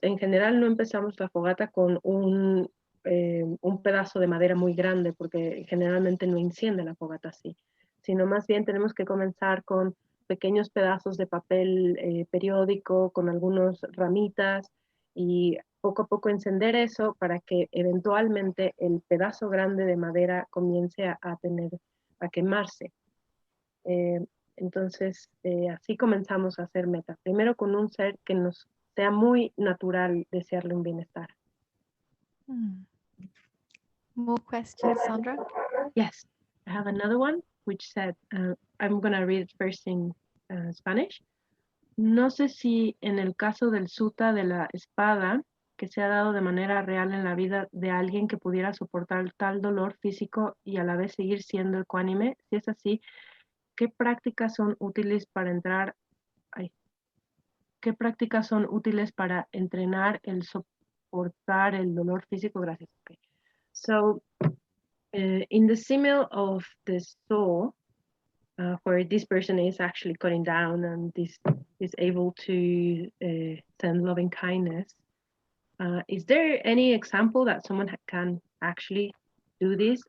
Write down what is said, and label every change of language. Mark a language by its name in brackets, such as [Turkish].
[Spanish] En general no empezamos la fogata con un pedazo de madera muy grande, porque generalmente no enciende la fogata así, sino más bien tenemos que comenzar con pequeños pedazos de papel periódico, con algunas ramitas, y poco a poco encender eso para que eventualmente el pedazo grande de madera comience a quemarse. Entonces, así comenzamos a hacer metta. Primero con un ser que nos sea muy natural desearle un bienestar. [English] More questions, Sandra? Yes, I have another one which said, I'm going to read it first in Spanish. [Spanish] No sé si en el caso del sutta de la espada, que se ha dado de manera real en la vida de alguien que pudiera soportar tal dolor físico y a la vez seguir siendo ecuánime, si es así, ¿qué prácticas son útiles para entrar? ¿Qué prácticas son útiles para entrenar el soportar el dolor físico? Gracias. Okay. [English] So, in the simile of the saw, where this person is actually cutting down and this is able to send loving kindness, is there any example that someone can actually do this?